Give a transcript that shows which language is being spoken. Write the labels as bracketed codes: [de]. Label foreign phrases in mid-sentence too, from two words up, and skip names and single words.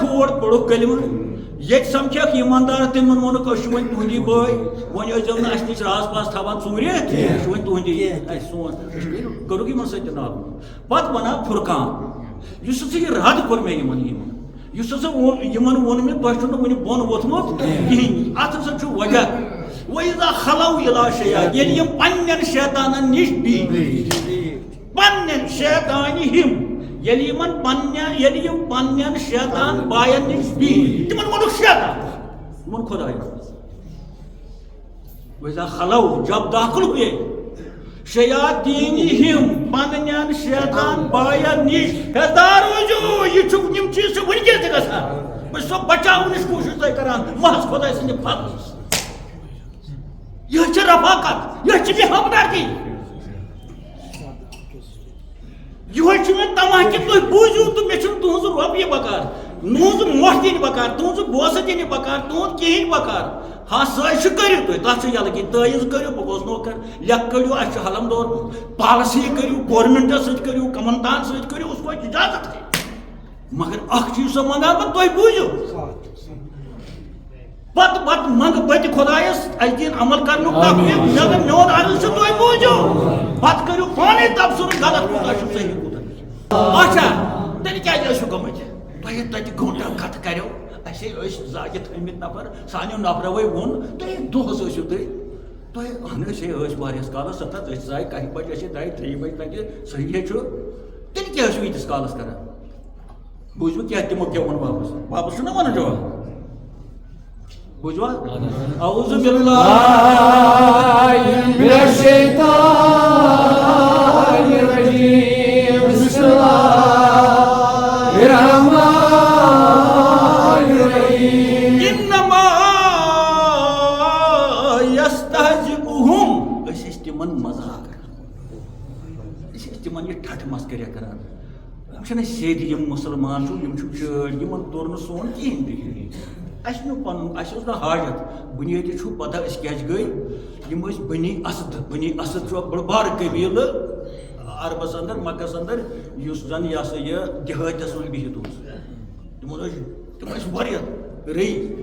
[ks] ہور پوٚرُکھ کلمہٕ ییٚتہِ سَمکھیکھ ایٖماندار تِمن ووٚنُکھ أسۍ چھِ وۄنۍ تُہنٛدی بٲے وۄنۍ ٲسۍزیو نہٕ اَسہِ نِش راز پاز تھاوان ژوٗرِ أسۍ چھِ وۄنۍ تُہنٛدی اَسہِ سون کوٚرُکھ یِمن سۭتۍ تہِ ناو پتہٕ وَنان فُرقان یُس ہسا یہِ رد کوٚر مےٚ یِمن یُس ہسا یِمن ووٚن مےٚ تۄہہِ چھُنہٕ وُنہِ بۄن ووٚتھمُت کِہیٖنۍ اَتھ ہسا چھُ وجہ [ar] وَإِذَا خَلَوْا إِلَىٰ شَيْطَانٍ [ks] ییٚلہِ یِم پننٮ۪ن شیطانن نِش بِہِتھ پننٮ۪ن شیطانہِ ہِم ییٚلہِ یِم پننٮ۪ن شیطان باین نِش بِہِتھ تِمن ووٚنُکھ شیطان یِمن خۄدایَن [ar] وَإِذَا خَلَوْا [ur] جب داخل ہوئے [ks] شیاطینِہِم پننٮ۪ن شیطان باین نِش ہیٚزدار روٗزِو یہِ چھُ یِم چیٖز چھِ وٕنکٮ۪س تہِ گژھان بہٕ چھُسو بچاونٕچ کوٗشِش تۄہہِ کران محض خۄداے سٕنٛدِ فضلہٕ یہِ چھِ رفاقت یہِ چھِ مےٚ ہمدردی یِہوے چھُ مےٚ تماہ کہِ تُہۍ بوٗزِو تہٕ مےٚ چھُنہٕ تُہنٛز رۄپیہِ بکار تُہنٛز مۄٹھ دِنہِ بکار تُہنٛز بوسہٕ دِنہِ بکار تُہنٛد کِہیٖنۍ بکار ہاں سٲزشہِ کٔرِو تُہۍ تتھ چھُ یلہٕ کہِ تٲیِز کٔرِو بہٕ گوٚژھ نوکر لیکھ کٔڑِو اَسہِ چھُ حلم دور پالسی کٔرِو گورمنٹس سۭتۍ کٔرِو کمنتان سۭتۍ کٔرِو [ur] اس کو اجازت ہے مگر [ks] اکھ چیٖز سا منگان بہٕ تُہۍ بوٗزِو پتہٕ منگہٕ بہٕ تہِ خۄدایس اَسہِ دِیِن عمل کرنُک توفیٖق مےٚ دوٚپ میون عرض چھُ تُہۍ بوٗزِو پتہٕ کٔرِو پانے تبصُرٕ غلط کوٗتاہ چھُ صحیح کوٗتاہ اچھا تیٚلہِ کیازِ ٲسِو گٔمٕتۍ تۄہہِ تتہِ گٲنٛٹن کتھٕ کریو اَسے ٲسۍ زاگہِ تھٲمٕتۍ نفر سانیو نفروے ووٚن تُہۍ دۄہس ٲسِو تُہۍ اہن حظ ہے ٲسۍ واریاہس کالس ستتھ أسۍ زاے کاہہِ بجہِ أسۍ درٛاے 3 بجہِ تتہِ صحیح چھُ تیٚلہِ کیٛاہ ٲسِو ییٖتِس کالس کران بوٗزِو کیٛاہ تِمو کیٛاہ ووٚن واپس چھُنہ ونان جواب بوٗزوا [ar] اعوذ باللہ من الشیطان الرجیم بسم اللہ الرحمن الرحیم انما یستہزئهم [ks] أسۍ ٲسۍ تِمن مزاق کران أسۍ ٲسۍ تِمن یہِ ٹھٹھ مسکریا کران یِم چھِنہٕ سیٚدۍ یِم مُسلمان چھُ یِم چھِ چٲڑۍ یِمن توٚر نہٕ سون کِہیٖنۍ تہِ اَسہِ نیوٗ پنُن اَسہِ اوس نہٕ حاجت بُنیٲدی چھُ پتہ أسۍ کیازِ گٔے یِم ٲسۍ بنی اسد چھُ بٔڑ بارٕ قبیٖلہٕ عربس انٛدر مکس انٛدر یُس زن یہِ ہسا یہِ دِہٲتس منٛز بِہِتھ اوس تِم ٲسۍ واریاہ رٔیی